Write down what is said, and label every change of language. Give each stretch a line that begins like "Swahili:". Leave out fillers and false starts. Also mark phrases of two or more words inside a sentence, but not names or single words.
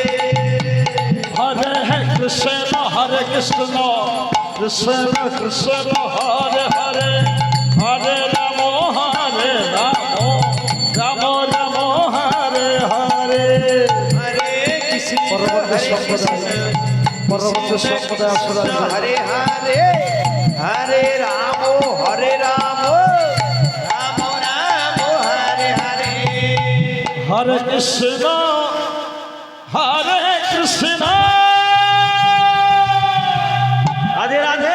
Sanskrit: Hare Krishna Krishna Krishna Hare Hare Hare Ramo Hare Ramo Ramo Ramo Hare Hare Hare Krishna
Bangla: পরবর্তী সম্প্রদায় আসলে
Sanskrit: Hare Hare Hare Ramo Hare Ramo Ramo Ramo Hare Hare Hare Krishna Radhe Radhe